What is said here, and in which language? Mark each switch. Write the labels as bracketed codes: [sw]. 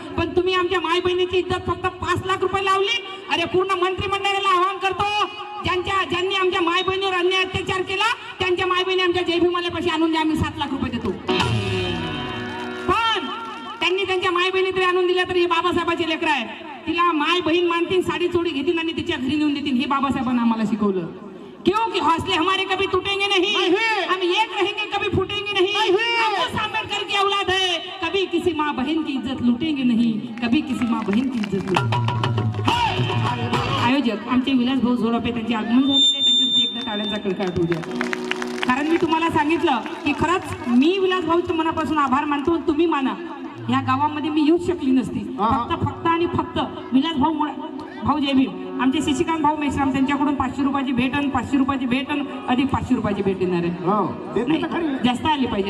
[mr] पण तुम्ही आमच्या माय बहिणीची इज्जत फक्त 5 लाख रुपये लावली. अरे पूर्ण मंत्रिमंडळाला आवाहन करतो ज्यांनी आमच्या माय बहिणीवर अन्याय अत्याचार केला त्यांच्या माय बहिणी आमच्या जय भीमाला पैसे आणून द्या, आम्ही 7 लाख रुपये देतो. पण त्यांनी त्यांच्या माय बहिणी तरी आणून दिल्या तर हे बाबासाहेबाचे लेकर आहे. तिला माय बहीण मानतील, साडी चोडी घेतील आणि तिच्या घरी नेऊन देतील. हे बाबासाहेबांना आम्हाला शिकवलं. [hi] क्यों कि हौसले हमारे कभी टूटेंगे नहीं, हम एक रहेंगे कभी फूटेंगे नहीं. हम आंबेडकर की औलाद है, कभी किसी माँ बहन की इज्जत लूटेंगे नहीं, कभी किसी माँ बहन की इज्जत लूटेंगे. [mr] आयोजक आमचे विलास भाऊ झोडपे त्यांचे आगमन झालेले, त्यांच्यावरती एकदा टाळ्यांचा कडकडाट होऊ द्या. कारण मी तुम्हाला सांगितलं की खरंच मी विलास भाऊचं मनापासून आभार मानतो. तुम्ही माना. या गावामध्ये मी येऊच शकली नसती. फक्त आणि फक्त विलास भाऊ जय भीम आमचे शशिकांत भाऊ मेश्राम त्यांच्याकडून 500 रुपयाची भेट आणि 500 रुपयाची भेट आणि अधिक 500 रुपयाची भेट देणार आहे. जास्त आली पाहिजे.